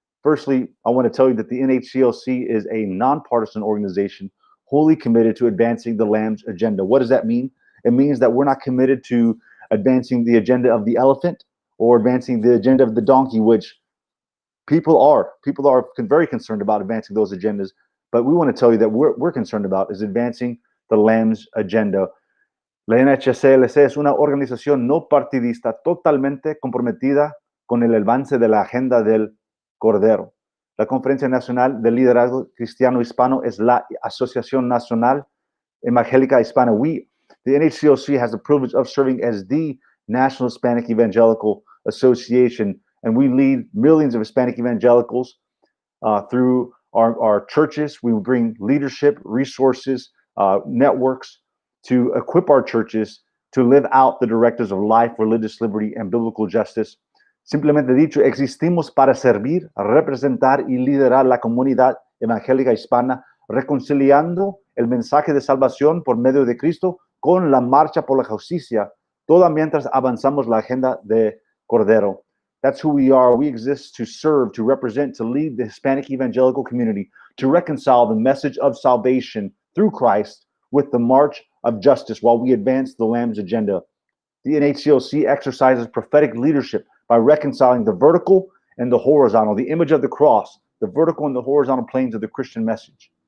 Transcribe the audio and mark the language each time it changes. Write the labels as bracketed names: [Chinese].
[English] Firstly, I want to tell you that the NHCLC is a nonpartisan organization wholly committed to advancing the Lamb's agenda. What does that mean? It means that we're not committed to advancing the agenda of the elephant or advancing the agenda of the donkey, which people are very concerned about advancing those agendas. But we want to tell you that we're concerned about is advancing the Lamb's agenda. [Spanish] La NHCLC es una organización no partidista totalmente comprometida con el avance de la agenda del Cordero. La Conferencia Nacional del Liderazgo Cristiano Hispano es la Asociación Nacional Evangélica Hispana. [English] The NHCLC has the privilege of serving as the National Hispanic Evangelical Association, and we lead millions of Hispanic evangelicals through our churches. We bring leadership, resources, networks to equip our churches to live out the directives of life, religious liberty, and biblical justice. [Spanish] Simplemente dicho, existimos para servir, representar y liderar la comunidad evangélica hispana, reconciliando el mensaje de salvación por medio de Cristo con la marcha por la justicia, toda mientras avanzamos la agenda de Cordero. [English] That's who we are. We exist to serve, to represent, to lead the Hispanic evangelical community, to reconcile the message of salvation through Christ with the march of justice while we advance the Lamb's agenda. The NHCLC exercises prophetic leadership by reconciling the vertical and the horizontal, the image of the cross, the vertical and the horizontal planes of the Christian message.